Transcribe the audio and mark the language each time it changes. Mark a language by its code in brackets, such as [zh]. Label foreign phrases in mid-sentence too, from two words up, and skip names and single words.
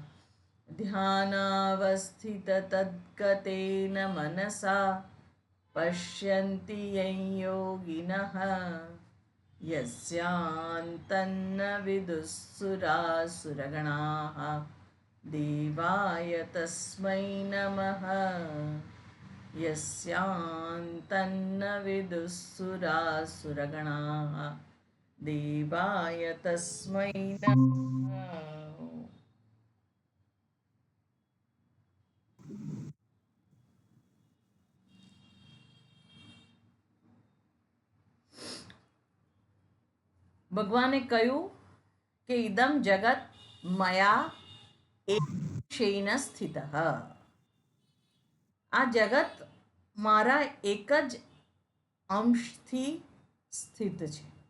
[sa] ध्यानावस्थिततद्गतेन मनसा पश्यन्ति यं योगिनः यस्यान्तन्न विदुःसुरासुरगणाः देवाय तस्मै नमः यस्यान्तन्न विदुःसुरासुरगणाः देवाय तस्मै नमः। [gu] ભગવાને કહ્યું કે [sa] इदम जगत मया एकेन स्थितः, [gu] આ જગત મારા એક જ અંશથી સ્થિત છે.